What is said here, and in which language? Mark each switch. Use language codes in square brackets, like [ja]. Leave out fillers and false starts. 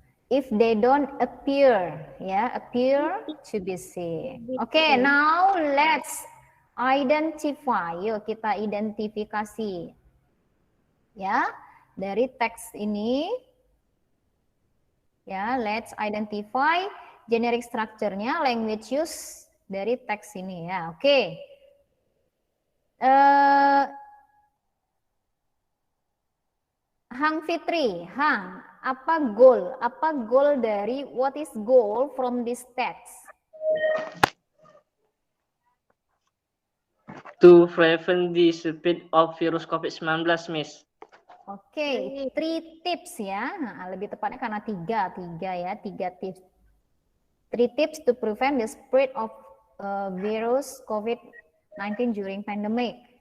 [en] If they don't appear, ya, appear to be sick. Okay, now let's identify. [id] Yuk kita identifikasi, ya, dari teks ini. [en] Ya, let's identify generic structure-nya, language use [id] dari teks ini ya. [en] Oke. [id] Hang Fitri, Hang, apa goal? Apa goal dari [en] what is goal from this text? To prevent the spread of virus COVID-19, Miss. [id] Oke, 3 tips ya. Nah, lebih tepatnya karena tiga tips. [en] 3 tips to prevent the spread of virus COVID-19 during pandemic.